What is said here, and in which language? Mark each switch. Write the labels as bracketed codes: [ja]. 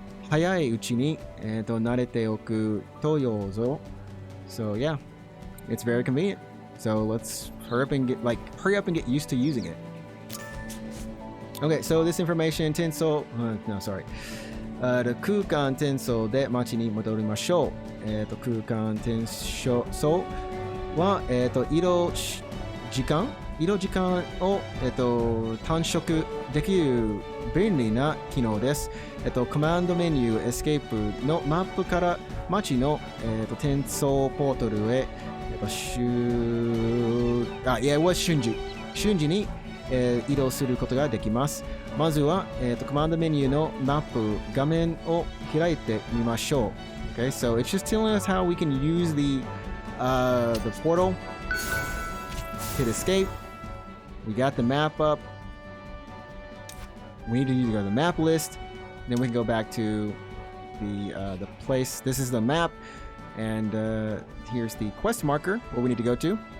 [ja] 早いうちに慣れておくとようぞ. [en] So yeah, it's very convenient. So let's hurry up and get used to using it. Okay, so this information 転送 no sorry. [ja] 空間転送で街に戻りましょう。空間転送は移動時間移動時間を、短縮できる便利な機能です。コマンドメニューエスケープのマップから街の、転送ポータルへ、瞬時に、移動することができます。まずは、コマンドメニューのマップ画面を開いてみましょう。 [en] Okay, so it's just telling us how we can use the portal. Hit escape. We got the map up. We need to go to the map list. Then we can go back to the place. This is the map, and here's the quest marker where we need to go to.